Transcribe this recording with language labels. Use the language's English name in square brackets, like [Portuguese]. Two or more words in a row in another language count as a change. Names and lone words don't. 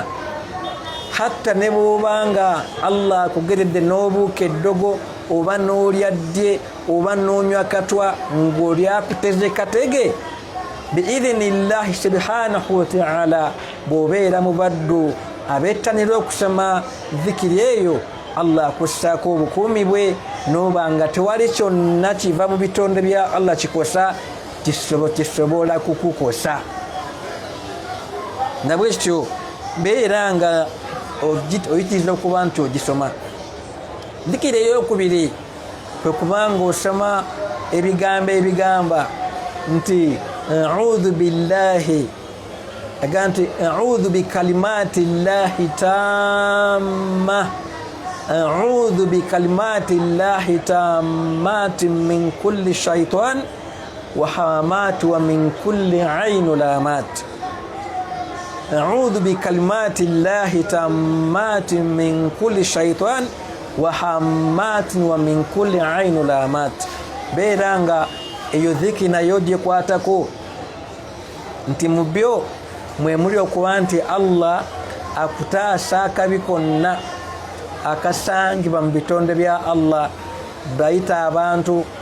[Ganda] Hatta ne bw'obanga Allah akugeredde n'obuuka eddogo oba n'olya ddye oba n'onywa katwa ng'olyakuteze katege, [Arabic] بإذن الله سبحانه وتعالى [Ganda] bw'obeera mu baddu abettanira okusoma dhikiri eyo, Allah akussaako obukuumi bwe, n'obanga tewali kyonna kiva mu bitonde bya Allah kikosa kisobola kukukosa. Nabwe kityo beera nga oyitiriza okuba nti ogisoma. Dhikiri ey'okubiri kwe kubanga osoma ebigambo ebigamba nti [Arabic] أعوذ بالله [Ganda] aganti [Arabic] أعوذ بكلمات الله التامة أعوذ بكلمات الله التامة من كل شيطان وهامة ومن كل عين لامة أعوذ بكلمات الله التامة من كل شيطان وهامة ومن كل عين لامة [Ganda] beranga eyo dhiki nayo gye kwatako nti mu byo mwe muli okuba nti Allah akutaasa akabi konna akasangibwa mu bitonde bya Allah bayita abantu